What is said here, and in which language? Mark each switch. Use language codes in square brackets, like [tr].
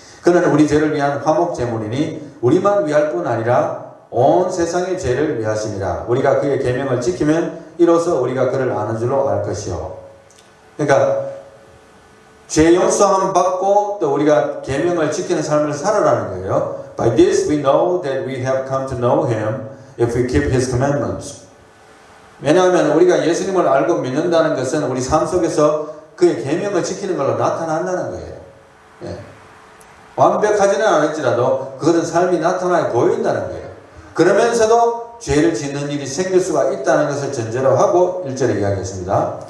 [ko] 그는 우리 죄를 위한 화목 제물이니 우리만 위할 뿐 아니라 온 세상의 죄를 위하심이라. 우리가 그의 계명을 지키면 이로써 우리가 그를 아는 줄로 알 것이요. 그러니까 죄 용서함 받고 또 우리가 계명을 지키는 삶을 살아라는 거예요. [en] By this we know that we have come to know him if we keep his commandments. [ko] 왜냐하면 우리가 예수님을 알고 믿는다는 것은 우리 삶 속에서 그의 계명을 지키는 걸로 나타난다는 거예요. 예. 완벽하지는 않을지라도 그것은 삶이 나타나게 보인다는 거예요. 그러면서도 죄를 짓는 일이 생길 수가 있다는 것을 전제로 하고 1절에 이야기했습니다.